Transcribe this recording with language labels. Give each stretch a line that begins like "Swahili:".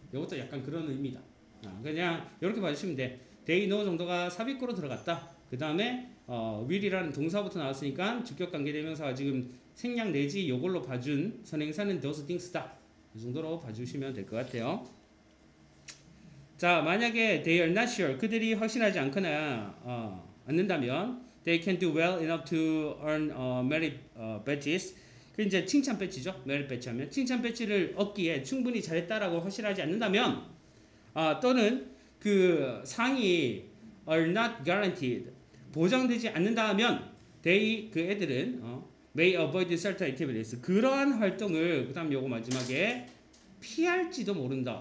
Korean: 이것도 약간 그런 의미다. 그냥 이렇게 봐주시면 돼.
English: they know
Korean: 정도가 삽입구로 들어갔다. 그 다음에 will이라는 동사부터 나왔으니까 주격관계대명사가 지금 생략 내지 요걸로 봐준 선행사는 those things다. 이 정도로 봐주시면 될 것 같아요. 자, 만약에
English: they are not sure,
Korean: 그들이 확신하지 않거나 않는다면
English: they can do well enough to earn merit badges,
Korean: 그 이제 칭찬 배지죠. 메rit 배지 하면 칭찬 배지를 얻기에 충분히 잘했다라고 확실하지 않는다면 또는 그 상이
English: are not guaranteed
Korean: 보장되지 않는다면 they 그 애들은
English: may avoid certain activities
Korean: 그러한 활동을 그다음 요거 마지막에 피할지도 모른다.